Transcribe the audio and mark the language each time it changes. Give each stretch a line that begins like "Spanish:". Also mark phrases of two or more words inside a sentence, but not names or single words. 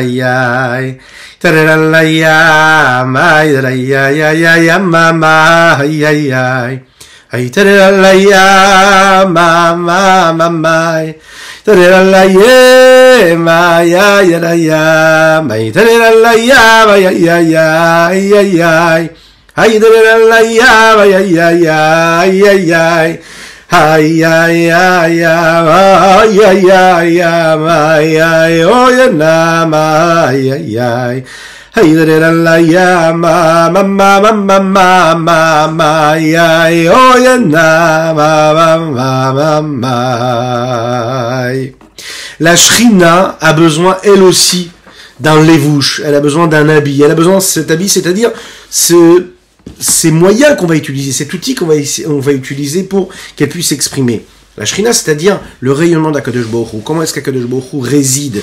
French: ya tararala ya mai ya ya ya ya mama ya ya ai tararala ya mama mama tararala ya ma ya ya ya mai tararala ya ya ya ya ya ya ai tararala ya ya ya ya ya ya Ay ay ay ay ay ay ay ay oh ya na ma ay ay ay ay la la ya ma ma ma ma ma ma ma ay oh ya na ma ma ma ma. La Shrina a besoin elle aussi d'un
Hebrew: לבוש,
French: elle a besoin d'un habit, elle a besoin de cet habit, c'est-à-dire ces moyens qu'on va utiliser, cet outil qu'on va utiliser pour qu'elle puisse s'exprimer. La Shrina, c'est-à-dire le rayonnement d'
Hebrew: הקדוש ברוך הוא.
French: Comment est-ce qu'
Hebrew: הקדוש ברוך הוא
French: réside?